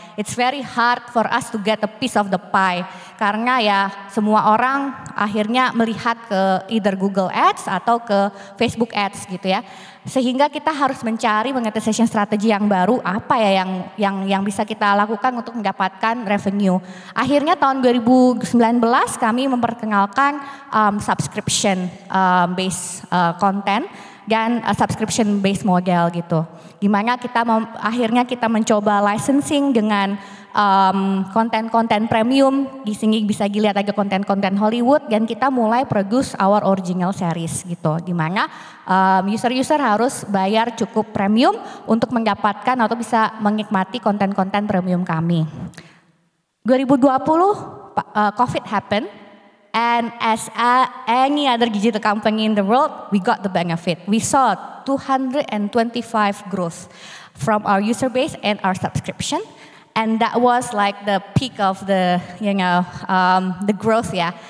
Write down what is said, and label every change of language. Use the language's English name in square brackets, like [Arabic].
[English] It's very hard for us to get a piece of the pie. [Indonesian] Karena ya semua orang akhirnya melihat ke either Google Ads atau ke Facebook Ads gitu ya. Sehingga kita harus mencari monetization strategi yang baru, apa ya yang bisa kita lakukan untuk mendapatkan revenue. Akhirnya tahun 2019 kami memperkenalkan subscription based content dan subscription based model gitu. Gimana akhirnya kita mencoba licensing dengan konten-konten premium. Di sini bisa dilihat ada konten-konten Hollywood dan kita mulai [English] produce our original series [Indonesian] gitu. Dimana user-user harus bayar cukup premium untuk mendapatkan atau bisa menikmati konten-konten premium kami. [English] 2020 COVID happened. And as any other digital company in the world, we got the benefit. We saw 225 growth from our user base and our subscription. And that was like the peak of the, the growth ya.